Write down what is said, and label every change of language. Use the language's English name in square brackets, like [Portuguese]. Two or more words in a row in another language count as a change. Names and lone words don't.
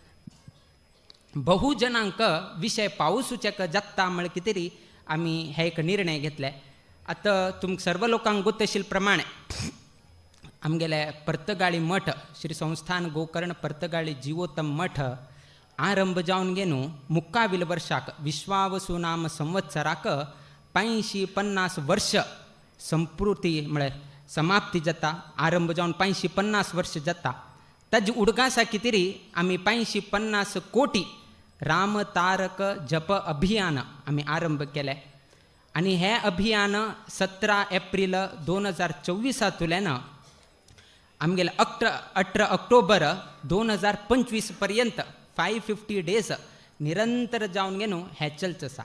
[Konkani] बहु जनांक विशय पावसूचेक जाता म्हळ्यार कितें आमी हे एक निर्णय घेतले. आतां तुमकां सर्व लोकांक गोत आशिल्ले प्रमाणे आमगेले पर्तगाळी मठ श्री संस्थान गोकर्ण पर्तगाळी जिवोत्तम मठ आरंभ जावन घेवन मुक्काविल वर्षाक विश्वावसु नाम संवत्सराक 550 वर्ष संपूर्ती म्हळ्यार समाप्ती जाता. आरंभ जावन 550 वर्ष जाता. ताजे उडगासा कितेरी आमी 550 कोटी राम तारक जप अभियान आमी आरंभ केले. आनी हे अभियान 17 एप्रील 2024 आमगेले 18 ऑक्टोबर 2025 पर्यंत 550 डेज निरंतर जावन घेवन हे चलच आसा.